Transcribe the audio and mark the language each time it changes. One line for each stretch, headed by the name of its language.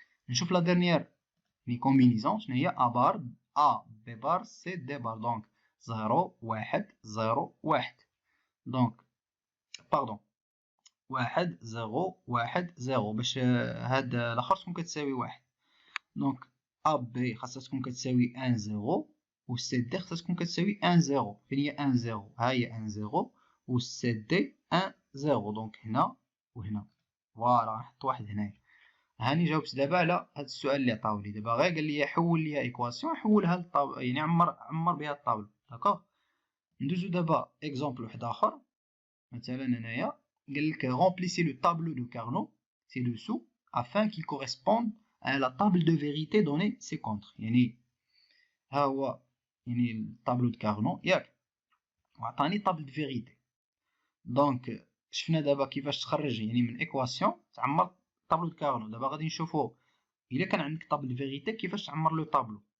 Arabic: نشوف لا ديرنيير يعني كومبينيزون شنو هي ا بار ا بي بار سي دي بار دونك 0 1 0 1 دونك باردون 1 0 1 0 باش هاد الاخر تكون كتساوي 1 دونك ا بي خاصها تكون كتساوي 1 0 و سي دي خاصها تكون كتساوي 1 0. فين هي 1 0 ها هي 1 0 و سي دي 1 0 دونك هنا وهنا فوالا غنحط واحد هنايا. هاني جاوبت دابا على هاد السؤال اللي عطاولي دابا غير قال لي حول ليا ايكواسيون حولها للطابلو يعني عمر بها الطابلو داكوغ. ندوزو دابا اكزومبل واحد اخر مثلا هنايا قال لك
French: remplissez le tableau de Carnot ci-dessous afin qu'il corresponde à la table de vérité donnée ci-contre.
Arabic: يعني ها هو يعني الطابلو دو كارنو ياك وعطاني طابل دو فيريتي. دونك شفنا دابا كيفاش تخرج يعني من ايكواسيون تعمر طابلو دو كارنو. دابا غادي نشوفو الا كان عندك طابل دو فيريتي كيفاش تعمر لو طابلو.